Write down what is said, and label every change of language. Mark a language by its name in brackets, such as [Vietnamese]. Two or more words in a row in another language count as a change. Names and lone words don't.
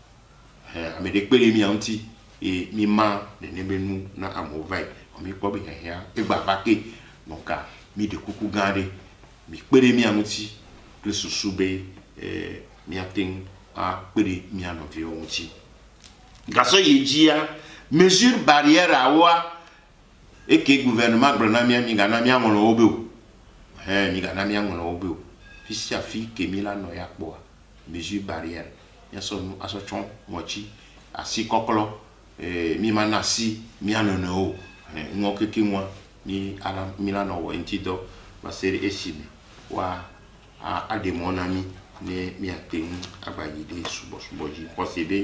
[Ewe] ame de kpere mi amuti e mi ma ne be nu na amovai mi kpɔ be yaya e gba va ke donc mi de kuku gã ɖe mi kpere mi amuti kple susu be mi aten a kpere mi anɔviwo ŋuti gasɔ yi dzia [French] mesure barrière [Ewe] awoa [French] et que gouvernement [Ewe] gblɔna mi gana mi aŋlɔ wo be o mi gana mi aŋlɔ wo be o fisi afi ke mi la nɔ ya kpɔa [French] mesure barrière [Ewe] miasɔ nu asɔ tsɔ ŋɔtsi asi kɔklɔ mi ma na si mi anɔnɔ o ŋɔ keke ŋua mi la nɔ wɔ ŋti dɔ va se ɖe esi me wa aɖe mɔ na mi ne mi ate ŋu agba yi ɖe subɔsubɔ dzi kɔsi be